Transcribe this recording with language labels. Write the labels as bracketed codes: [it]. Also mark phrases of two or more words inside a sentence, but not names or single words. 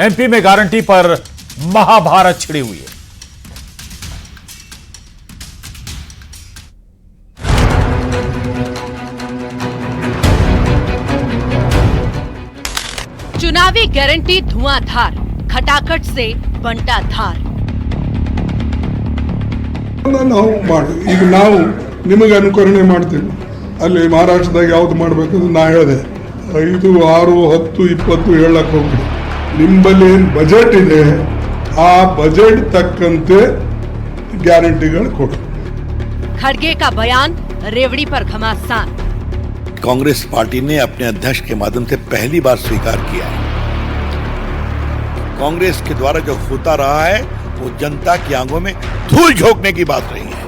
[hi] एमपी में गारंटी पर महाभारत छिड़ी हुई है। चुनावी गारंटी धुआंधार, खटाखट से बंटा धार। [kn] ನಾವು ನಿಮಗೆ ಅನುಕರಣೆ ಮಾಡ್ತೀವಿ. ಅಲ್ಲಿ ಮಹಾರಾಷ್ಟ್ರದಾಗ ಯಾವ್ದು ಮಾಡಬೇಕಂದ್ರೆ ನಾ ಹೇಳಿದೆ 5, 6, 10, 20 ಹೇಳಕ್ ಹೋಗ್ರಿ. ನಿಮ್ಮಲ್ಲಿ ಏನು ಬಜೆಟ್ ಇದೆ ಆ ಬಜೆಟ್ ತಕ್ಕಂತೆ ಗ್ಯಾರಂಟಿಗಳು ಕೊಡಿ. [hi] खड़गे का बयान रेवड़ी पर घमासान। कांग्रेस पार्टी ने अपने अध्यक्ष के माध्यम से पहली बार स्वीकार किया है, कांग्रेस के द्वारा जो होता रहा है वो जनता की आंखों में धूल झोंकने की बात रही है।